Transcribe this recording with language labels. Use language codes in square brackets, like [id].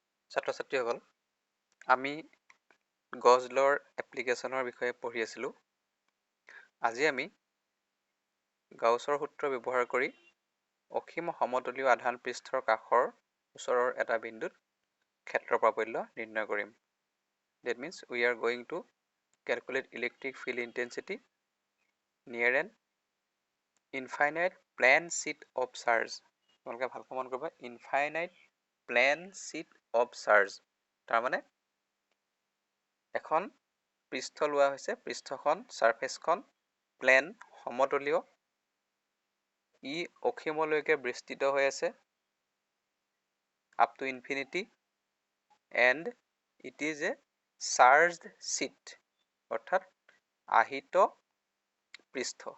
[as] ছাত্ৰ ছাত্ৰীসকল, আমি গছ লৰ এপ্লিকেশ্যনৰ বিষয়ে পঢ়ি আছিলোঁ। আজি আমি গাউছৰ সূত্ৰ ব্যৱহাৰ কৰি অসীম সমতলীয় আধান পৃষ্ঠৰ কাষৰ ওচৰৰ এটা বিন্দুত ক্ষেত্ৰ প্ৰাবল্য নিৰ্ণয় কৰিম। [en] That means we are going to calculate electric field intensity near an infinite plane sheet of charge. [as] তোমালোকে ভালকৈ মন কৰিবা, [en] infinite plane sheet of charge। [as] তাৰমানে এখন পৃষ্ঠ লোৱা হৈছে, পৃষ্ঠখন সাৰফেচখন প্লেন সমতলীয়, ই অসীমলৈকে বিস্তৃত হৈ আছে [en] up to infinity and it is a charged sheet, [as] অৰ্থাৎ আহিত পৃষ্ঠ।